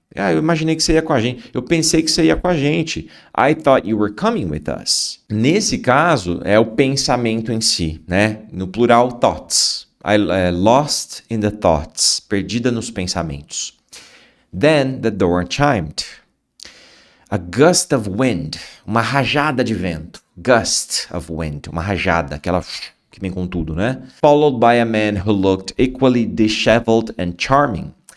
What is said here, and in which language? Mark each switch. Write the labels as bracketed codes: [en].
[pt] Eu imaginei que você ia com a gente. Eu pensei que você ia com a gente. [en] I thought you were coming with us. [pt] Nesse caso, é o pensamento em si, né? No plural, [en] thoughts. Lost in the thoughts. [pt] Perdida nos pensamentos. [en] Then the door chimed. A gust of wind. [pt] Uma rajada de vento. [en] Gust of wind. [pt] Uma rajada, aquela que vem com tudo, né? [en] Followed by a man who looked equally disheveled and charming.